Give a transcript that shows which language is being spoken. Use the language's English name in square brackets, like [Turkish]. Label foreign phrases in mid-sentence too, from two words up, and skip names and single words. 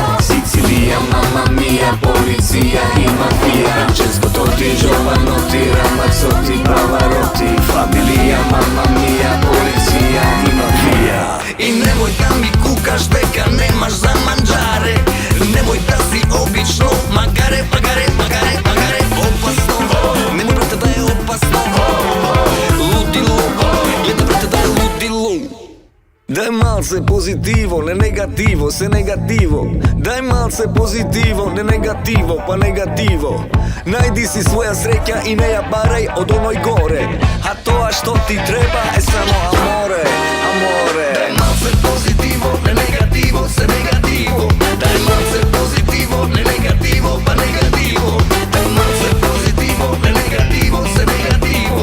[Italian] Sicilia, mamma mia, polizia i mafia. Francesco Totti, Giovanotti, Ramazzotti, Pavarotti. Familia, mamma mia, polizia i mafia. [Macedonian] И немој да ми кукаш дека немаш за манџаре. Немoj да си обично магаре, магаре, магаре, магаре. Опасно, немoj брате да е опасно. Лудило, гледай брате да е лудило. Дај малце позитиво, не негативо, се негативо. Дај малце позитиво, не негативо, па негативо. Најди си своја среќа и не ја барај од оној горе. А то а што ти треба је само [Italian] amore, amore. [Macedonian] Дај малце позитиво, не негативо, се негативо. Дај малце позитиво, не негативо, па негативо. Дај малце позитиво, не негативо, се негативо.